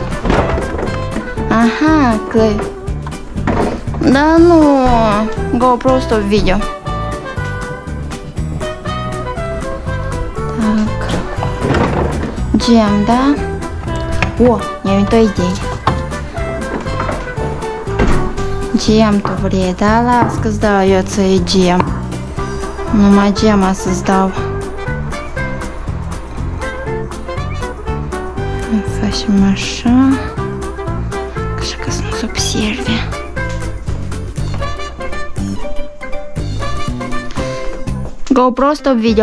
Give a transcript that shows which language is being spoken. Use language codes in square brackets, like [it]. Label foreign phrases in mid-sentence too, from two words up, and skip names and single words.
[ru] Ага, клей. Да ну, GoPro, стоп видео. Так. Джем, да? О, не то идея. [ro] Gem tu vrei, da? Las că-ți dau eu ție gem. Numai gema să-ți dau. Facem așa. Așa ca să nu se observe. GoPro, [en] stop video.